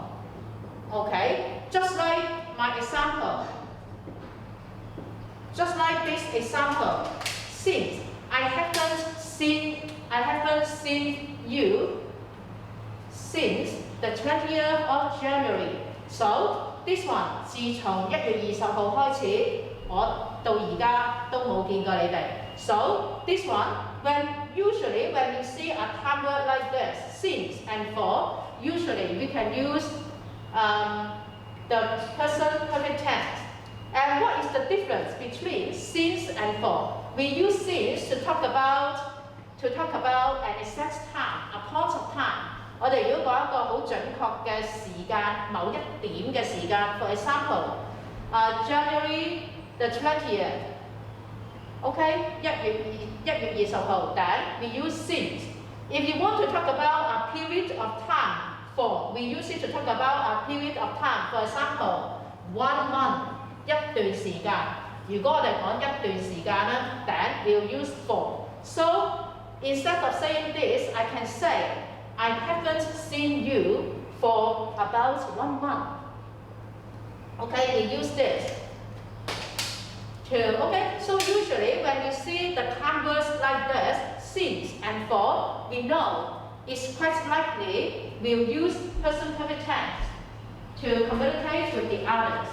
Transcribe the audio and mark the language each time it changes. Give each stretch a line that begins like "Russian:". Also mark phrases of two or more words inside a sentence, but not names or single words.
English: Okay, just like my example. Just like this example. Since I haven't seen you since the 20th of January. So this one
Cantonese: 自從1月20號開始，我到而家都冇見過你哋。
English: So this one, usually when you see a time word like this, since and for, usually we can use the present perfect tense. And what is the difference between since and for? We use since to talk about an exact time, a point of time.
Cantonese: 我哋如果講一個好準確嘅時間，某一點嘅時間 ，
English: for example, January the 20th, okay, 1月20號 ，then we use since. If you want to talk about a period of time, for, we use it to talk about a period of time. For example, 1 month,
Cantonese: 一段時間。如果我哋講一段時間咧 ，
English: then we'll use for. So instead of saying this, I can say, I haven't seen you for about 1 month. Okay, we use this. Okay, so usually when you see the time words like this, since and for, we know it's quite likely we'll use present perfect tense to communicate with the others.